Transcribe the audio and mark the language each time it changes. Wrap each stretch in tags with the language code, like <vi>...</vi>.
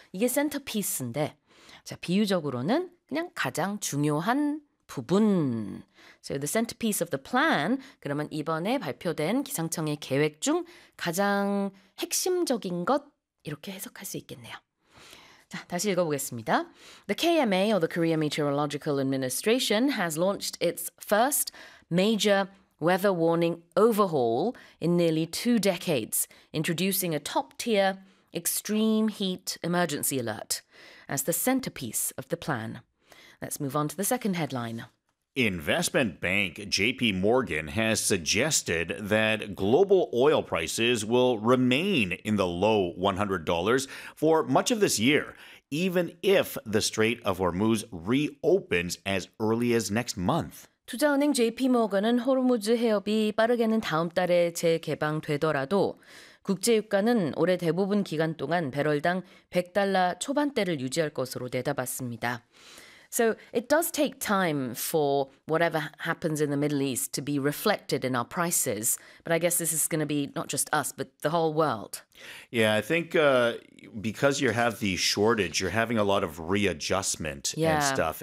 <ko>이게 센터피스인데 자, 비유적으로는 그냥 가장 중요한 부분.</ko> <en>So the centerpiece of the plan.</en> <ko>그러면 이번에 발표된 기상청의 계획 중 가장 핵심적인 것. 이렇게 해석할 수 있겠네요. 자, 다시 읽어보겠습니다.</ko> <en>The KMA, or the Korea Meteorological Administration, has launched its first major weather warning overhaul in nearly 2 decades, introducing a top-tier extreme heat emergency alert as the centerpiece of the plan. Let's move on to the second headline. Investment bank JP Morgan has suggested that global oil prices will remain in the low $100 for much of this year, even if the Strait of Hormuz reopens as early as next month.</en> <ko>투자 은행 JP 모건은 호르무즈 해협이 빠르게는 다음 달에 재개방되더라도 국제 유가는 올해 대부분 기간 동안 배럴당 $100 초반대를 유지할 것으로 내다봤습니다.</ko> <en>So it does take time for whatever happens in the Middle East to be reflected in our prices. But I guess this is going to be not just us, but the whole world. Yeah, I think because you have the shortage, you're having a lot of readjustment and stuff.</en>